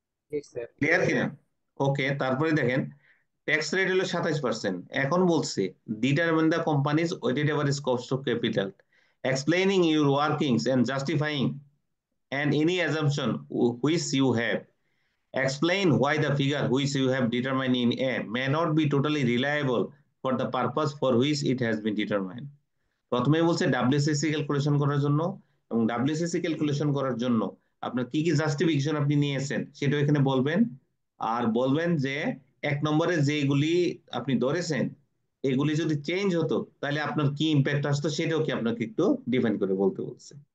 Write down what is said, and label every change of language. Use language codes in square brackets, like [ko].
[bn] জি sir. Clear কিনা? ওকে, তারপরে দেখেন ট্যাক্স রেট হলো 27%। এখন বলছে [en] Determine the company's weighted average cost of capital, explaining your workings and justifying and any assumption which you have. Explain why the figure which you have determined in A may not be totally reliable for the purpose for which it has been determined. [bn] প্রথমেই বলছে WCC calculation করার জন্য, এবং WCC calculation করার জন্য আপনার কি কি জাস্টিফিকেশন আপনি নিয়েছেন সেটাও এখানে বলবেন। আর বলবেন যে 1 নম্বরে যেগুলি আপনি ধরেছেন এগুলি যদি চেঞ্জ হতো তাহলে আপনার কি ইম্প্যাক্ট আসতো সেটাও কি আপনাকে একটু ডিফাইন করে বলতে বলছে।